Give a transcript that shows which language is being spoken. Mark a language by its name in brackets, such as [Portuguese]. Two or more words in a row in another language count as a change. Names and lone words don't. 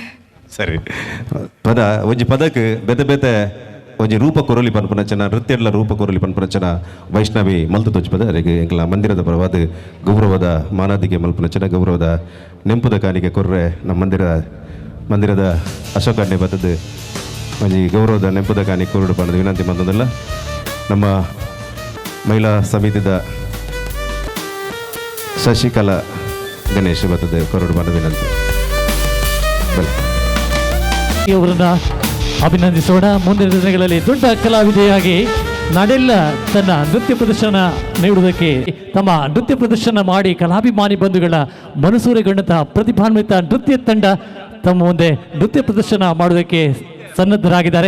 [Tulu] ಸರಿ ಪದ ಒಂಜಿ ಪದಕ್ಕೆ ಬೇತೆ ಬೇತೆ ಒಂಜಿ ರೂಪ ಕೊರಲಿ ಪನ್ಪನಚನ ನೃತ್ಯಡ್ಲ ರೂಪ ಕೊರಲಿ ಪನ್ಪನಚನ ವೈಷ್ಣವಿ ಮಲ್ತು ತೋಚ್ಪದ ಅದಕ್ಕೆ ಎಂಕಲ ಮಂದಿರದ ಪರವಾದ ಗೌರವದ ಮಾನಾದಿಗೆ ಮಲ್ಪನಚನ ಗೌರವದ ನೆಂಪುದ ಕಾಣಿಕೆ ಕೊರ್ರೆ ನಮ್ಮ ಮಂದಿರದ ಅಶೋಕಣ್ಣೆ ಬತ್ತದ ಒಂಜಿ ಗೌರವದ ನೆಂಪುದ ಕಾಣಿಕೆ ಕೊರಡು ಪಣದ ವಿನಂತಿ ಬಂದದಲ್ಲ ನಮ್ಮ ಮಹಿಳಾ ಸಮಿತಿದ ಶಶಿಕಲಾ ಗಣೇಶ್ ಬತ್ತದ ಕೊರಡು ಪಣದ ವಿನಂತಿ [Kannada] ಅವರನ್ನ ಅಭಿನಂದಿಸೋಣ. ಮುಂದಿನ ದಿನಗಳಲ್ಲಿ ದೊಡ್ಡ ಕಲಾವಿದೆಯಾಗಿ ನಾಡೆಲ್ಲ ತನ್ನ ನೃತ್ಯ ಪ್ರದರ್ಶನ ನೀಡುವುದಕ್ಕೆ ತಮ್ಮ ನೃತ್ಯ ಪ್ರದರ್ಶನ ಮಾಡಿ ಕಲಾಭಿಮಾನಿ ಬಂಧುಗಳ ಮನಸೂರೆಗೊಂಡಂತಹ ಪ್ರತಿಭಾನ್ವಿತ ನೃತ್ಯ ತಂಡ ತಮ್ಮ ಮುಂದೆ ನೃತ್ಯ ಪ್ರದರ್ಶನ ಮಾಡುವುದಕ್ಕೆ ಸನ್ನದ್ಧರಾಗಿದ್ದಾರೆ.